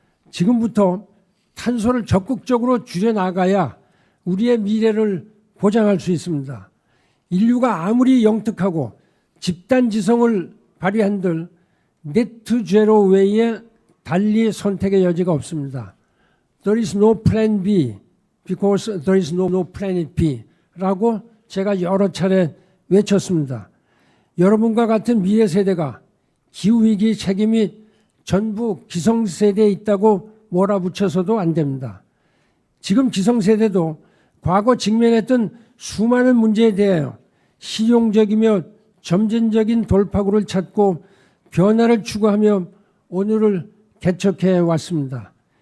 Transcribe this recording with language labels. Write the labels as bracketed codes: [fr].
[ko] 지금부터 탄소를 적극적으로 줄여나가야 우리의 미래를 보장할 수 있습니다. 인류가 아무리 영특하고 집단지성을 발휘한들 네트 제로 외에 달리 선택의 여지가 없습니다. [en] There is no plan B because there is no planet B [ko] 라고 제가 여러 차례 외쳤습니다. 여러분과 같은 미래 세대가 기후위기 책임이 전부 기성세대에 있다고 몰아붙여서도 안 됩니다. 지금 기성세대도 과거 직면했던 수많은 문제에 대하여 실용적이며 점진적인 돌파구를 찾고 변화를 추구하며 오늘을 개척해 왔습니다.